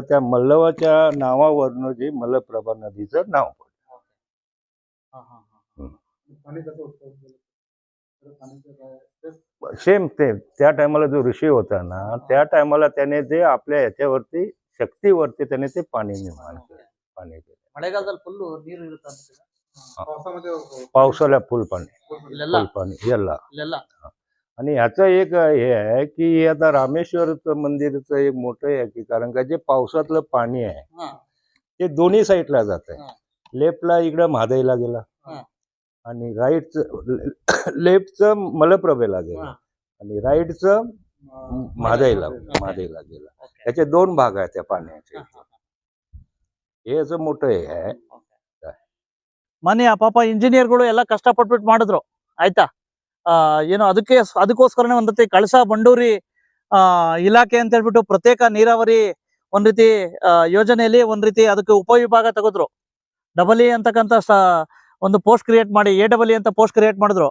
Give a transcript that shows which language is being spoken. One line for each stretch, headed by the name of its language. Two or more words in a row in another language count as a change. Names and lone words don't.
Marathi: त्या मल्लवाच्या नावावरनं जे मलप्रभा नदीचं नाव पडलं. सेम ते त्या टायमाला जो ऋषी होता ना, त्या टायमाला त्याने ते आपल्या याच्यावरती शक्तीवरती त्याने ते पाणी निर्माण केलं.
Kannada: ಮಳೆಗಾಲದಲ್ಲಿ ಫುಲ್ ನೀರು ಇರುತ್ತೆ.
Marathi: पावसाळ्यात फुल पाणी ಎಲ್ಲ. आणि ह्याचं एक हे आहे की आता रामेश्वरचं मंदिरचं एक मोठं आहे की, कारण का जे पावसातलं पाणी आहे ते दोन्ही साईडला जात आहे. लेफ्टला इकडं महादेला गेला आणि लेफ्टचं मलप्रभेला गेला आणि राईटचं महादेला गेला. त्याचे 2 भाग आहेत त्या पाण्याचे. हे असं मोठं हे आहे.
Kannada: ಮಾನ್ಯ ಪಾಪ ಇಂಜಿನಿಯರ್ಗಳು ಎಲ್ಲ ಕಷ್ಟಪಟ್ಬಿಟ್ಟು ಮಾಡಿದ್ರು ಆಯ್ತಾ. ಏನು ಅದಕ್ಕೋಸ್ಕರನೇ ಒಂದ್ ರೀತಿ ಕಳಸಾ ಬಂಡೂರಿ ಇಲಾಖೆ ಅಂತ ಹೇಳ್ಬಿಟ್ಟು ಪ್ರತ್ಯೇಕ ನೀರಾವರಿ ಒಂದ್ ರೀತಿ ಯೋಜನೆಯಲ್ಲಿ ಒಂದ್ ರೀತಿ ಅದಕ್ಕೆ ಉಪವಿಭಾಗ ತೆಗೆದ್ರು.
English: double E
Kannada: ಅಂತಕ್ಕಂಥ ಒಂದು
English: post create
Kannada: ಮಾಡಿ AEE ಅಂತ
English: post create
Kannada: ಮಾಡಿದ್ರು.